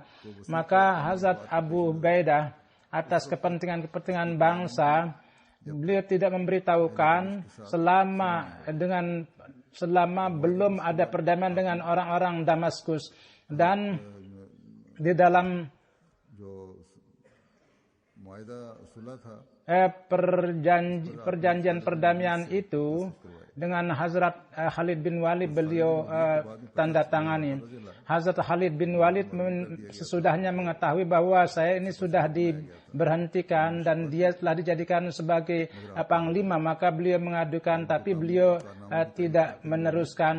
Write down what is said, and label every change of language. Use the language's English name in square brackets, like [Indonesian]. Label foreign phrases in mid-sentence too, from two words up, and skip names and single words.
[Indonesian] Maka Hazrat Abu Ubaidah atas kepentingan bangsa, beliau tidak memberitahukan selama belum ada perdamaian dengan orang-orang Damaskus. Dan di dalam [Urdu] جو معاہدہ صلح تھا [Indonesian] perjanjian perdamaian itu dengan Hazrat Khalid bin Walid beliau tanda tangani. Hazrat Khalid bin Walid sesudahnya mengetahui bahwa saya ini sudah diberhentikan dan dia telah dijadikan sebagai panglima, maka beliau mengadukan, tapi beliau tidak meneruskan.